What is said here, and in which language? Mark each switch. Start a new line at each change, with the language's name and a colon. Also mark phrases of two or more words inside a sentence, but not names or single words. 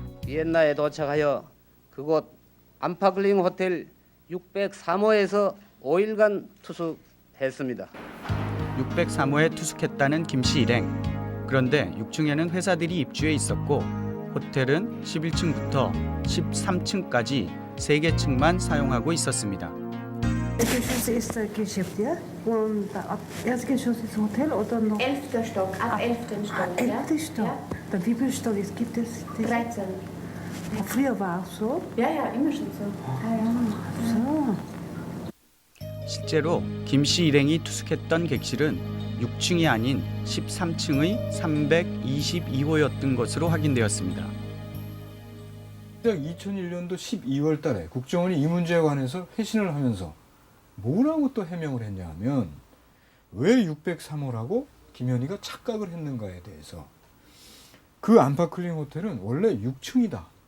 Korean: 비엔나에 도착하여 그곳 암파클링 호텔 603호에서 5일간 투숙했습니다. 603호에 투숙했다는 김 씨 일행. 그런데 6층에는 회사들이 입주해 있었고 호텔은 11층부터 13층까지 3개 층만 사용하고 있었습니다.
German: Das ist Geschäft, ja? Und ab Erdgeschoss ist Hotel oder noch? 11. Stock, ab 11. Stock. 11. Stock. Ja? Dann wie viele Stock gibt es? 13. Früher war es so? Ja, ja, immer schon so. So.
Korean: 실제로 김 씨 일행이 투숙했던 객실은 6층이 아닌 13층의 322호였던 것으로 확인되었습니다. 2001년도 12월 달에 국정원이 이 문제에 관해서 회신을 하면서 뭐라고 또 해명을 했냐 하면 왜 603호라고 김현희가 착각을 했는가에 대해서 그 암파클링 호텔은 원래 6층이다.